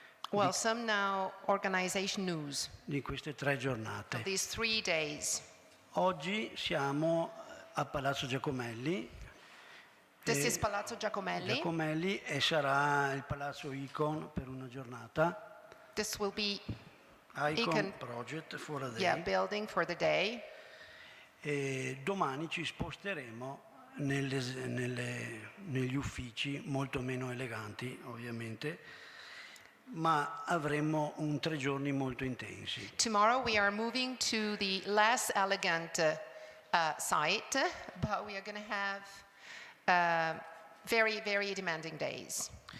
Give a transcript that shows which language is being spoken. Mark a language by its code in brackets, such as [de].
[en] Well, some now organization news [it] di queste 3 giornate. [en] of these 3 days. [it] Oggi siamo a Palazzo Giacomelli. [en] This is Palazzo Giacomelli. [it] E sarà il palazzo Icon per una giornata. [en] This will be Icon Project for a day. building for the day. [it] E domani ci sposteremo negli uffici molto meno eleganti, ovviamente, ma avremo 3 giorni molto intensi. [en] Tomorrow we are moving to the less elegant site, but we are going to have very, very demanding days.